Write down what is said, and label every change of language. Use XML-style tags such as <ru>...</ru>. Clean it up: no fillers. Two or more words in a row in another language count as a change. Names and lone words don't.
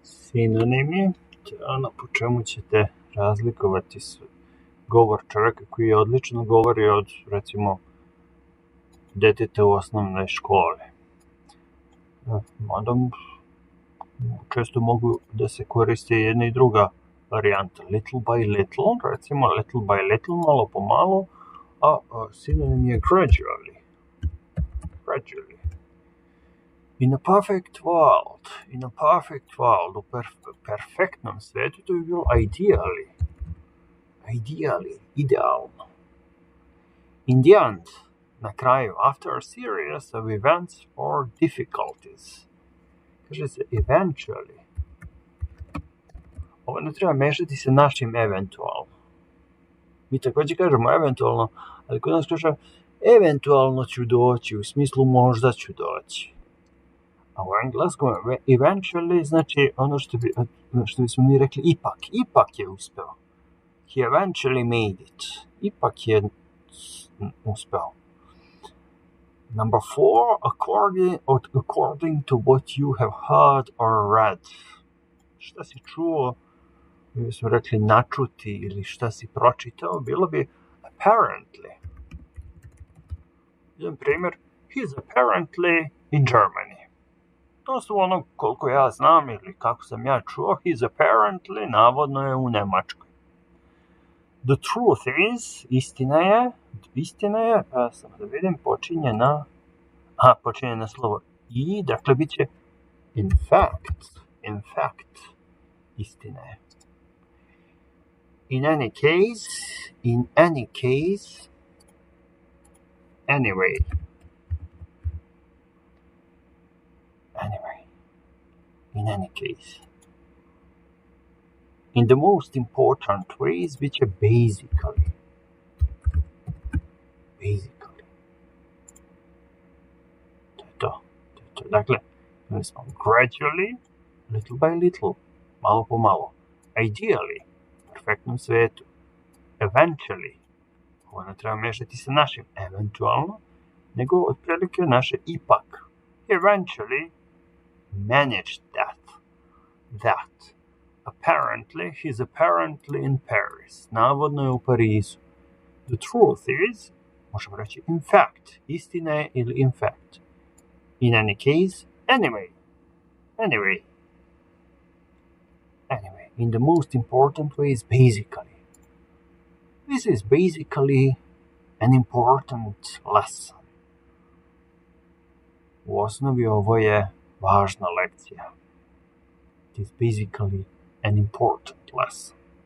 <sr>Sinonim je ono po čemu ćete razlikovati govor čovjeka koji je odlično govori od, recimo, deteta u osnovnoj školi. Onda često mogu da se koriste jedna i druga varijanta.</sr> <en>Little by little, recimo little by little,</en> <sr>malo po malo, a sinonim je gradually.</sr> <en>In a perfect world,</en> <sr>u perfektnom svetu, to bi bilo idealno.</sr> <en>In the end,</en> <sr>na kraju,</sr> <en>after a series of events or difficulties.</en> <sr>Kaže se eventually. Ovo ne treba mešati sa našim eventualno. Mi također kažemo eventualno, ali kod nas kaže eventualno ću doći, u smislu možda ću doći. A u engleskom eventually znači ono što bismo mi rekli ipak je uspeo.</sr> <en>He eventually made it.</en> <sr>Ipak je uspeo.</sr> <en>Number 4, according to what you have heard or read.</en> <sr>Šta si čuo, mi bismo rekli načuti, ili šta si pročitao, bilo bi apparently. Jedan primjer,</sr> <en>he's apparently in Germany.</en> <sr>To su ono koliko ja znam ili kako sam ja čuo,</sr> <en>he's apparently,</en> <sr>navodno je u Njemačkoj.</sr> <en>The truth is,</en> <sr>istina je, samo da vidim, počinje na slovo i, dakle, bit će</sr> <en>in fact,</en> <sr>istina je.</sr> <en>In any case, anyway. In any case. In the most important ways,</en> <sr>bit će</sr> <en>basically.</en> <sr>To. Dakle, imali smo</sr> <en>gradually, little by little,</en> <sr>malo po malo. Ideally, u perfektnom svetu. Eventually, ovo ne treba mešati sa našim eventualno, nego otprilike naše ipak.</sr> <en>Eventually, managed that. Apparently, he's apparently in Paris.</en> <sr>Navodno je u Parizu.</sr> <en>The truth is,</en> <sr>možemo reći</sr> <en>in fact,</en> <sr>istina je ili</sr> <en>in fact. In any case, anyway. In the most important ways, basically. This is basically an important lesson.</en> <sr>U osnovi ovo je važna lekcija.</sr> <en>It is basically an important lesson.</en>